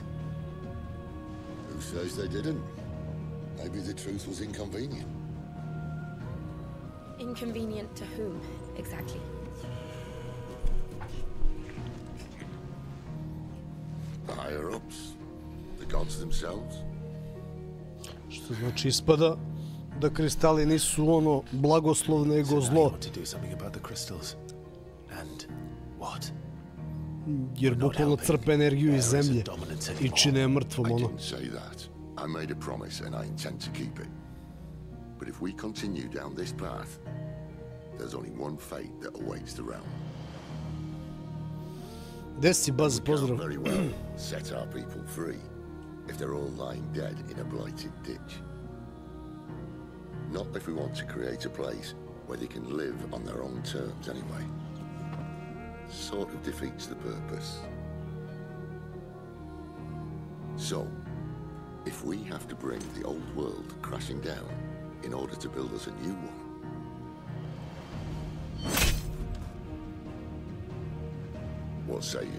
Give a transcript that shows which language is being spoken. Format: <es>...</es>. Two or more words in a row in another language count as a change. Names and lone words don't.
<en>Who says they didn't? Maybe the truth was inconvenient. Inconvenient to whom, exactly? The higher-ups? The gods themselves?</en> <sr>Što znači ispada da kristali nisu ono blagoslov nego zlo. Jer bukvalno crpe energiju iz zemlje i čine je mrtvom ono.</sr> <en>I made a promise and I intend to keep it. But if we continue down this path, there's only one fate that awaits the realm.</en> <sr>Gde si, Baz, pozdrav.</sr> <en>Very well set our people free if they're all lying dead in a blighted ditch. Not if we want to create a place where they can live on their own terms anyway. Sort of defeats the purpose. So, if we have to bring the old world crashing down in order to build us a new one, what say you?</en>